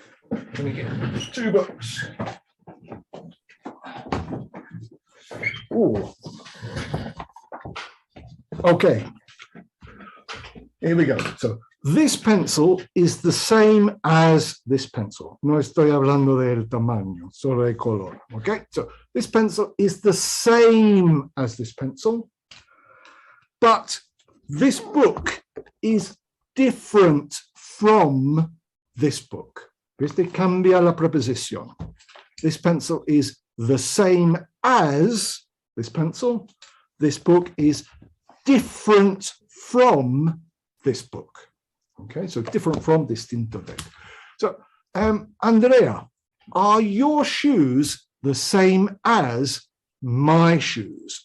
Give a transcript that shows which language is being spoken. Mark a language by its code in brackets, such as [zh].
[en] Let me get 2 books. Ooh. Okay. Here we go. So this pencil is the same as this pencil. [es] No estoy hablando del tamaño, solo el color. [en] Okay. So this pencil is the same as this pencil, but this book is different from this book. [es] Este cambia la preposición. [en] This pencil is the same as this pencil. This book is different from this book. Okay, so different from, [es] distinto de. [en] So, Andrea, are your shoes the same as my shoes?